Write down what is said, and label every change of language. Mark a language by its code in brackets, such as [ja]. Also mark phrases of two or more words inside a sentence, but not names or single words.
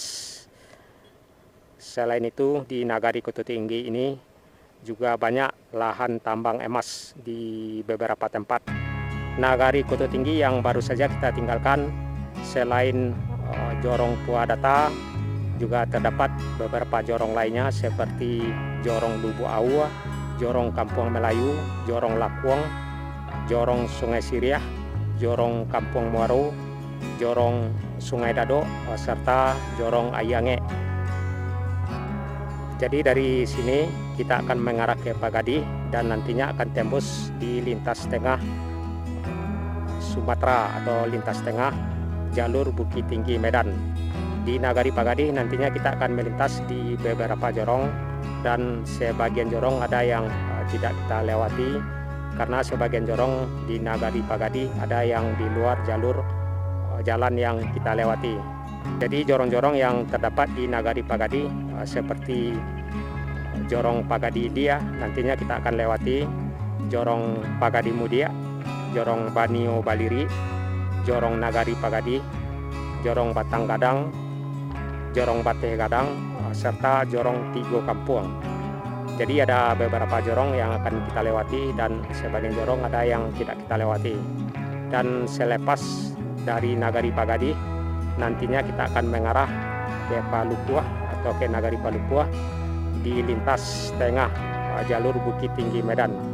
[id] Selain itu di Nagari Kota Tinggi ini juga banyak lahan tambang emas di beberapa tempat. Nagari Kota Tinggi yang baru saja kita tinggalkan, selain Jorong Puadata, juga terdapat beberapa jorong lainnya seperti Jorong Lubu Awu, Jorong Kampung Melayu, Jorong Lakuang, Jorong Sungai Siriah, Jorong Kampung Muaro, Jorong Sungai Dado, serta Jorong Ayange. Jadi dari sini kita akan mengarah ke Pagadi dan nantinya akan tembus di lintas tengah Sumatera atau lintas tengah jalur Bukit Tinggi Medan. Di Nagari Pagadi nantinya kita akan melintas di beberapa jorong, dan sebagian jorong ada yang tidak kita lewati karena sebagian jorong di Nagari Pagadi ada yang di luar jalur jalan yang kita lewati. Jadi jorong-jorong yang terdapat di Nagari Pagadi seperti Jorong Pagadi Dia nantinya kita akan lewati, Jorong Pagadi Mudia, Jorong Banio Baliri, Jorong Nagari Pagadi, Jorong Batang Gadang, Jorong Bateh Gadang, serta Jorong Tigo Kampung. Jadi ada beberapa jorong yang akan kita lewati dan sebagian jorong ada yang tidak kita lewati. Dan selepas dari Nagari Pagadi nantinya kita akan mengarah ke Palupuh atau ke Nagari Palupuh di lintas tengah jalur Bukit Tinggi Medan.